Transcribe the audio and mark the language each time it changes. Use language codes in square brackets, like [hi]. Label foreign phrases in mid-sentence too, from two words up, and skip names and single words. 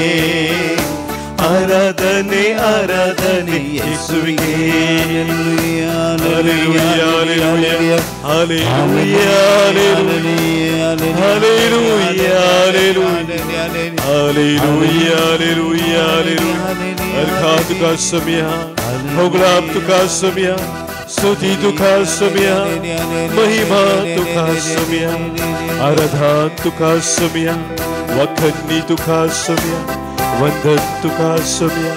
[kn] ಆರಾಧನೆ ಆರಾಧನೆ ಯೇಸುವಿಗೆ. ಹಲ್ಲೆಲೂಯಾ ಹಲ್ಲೆಲೂಯಾ ಹಲ್ಲೆಲೂಯಾ ಹಲ್ಲೆಲೂಯಾ ಹಲ್ಲೆಲೂಯಾ ಹಲ್ಲೆಲೂಯಾ. [kok] अर्घा तुका सम्या, भोगलाप तुका सम्या, स्तुति तुका सम्या, महिमा तुका सम्या, आराधना तुका सम्या, वखन्नी तुका सम्या, वंदन तुका सम्या.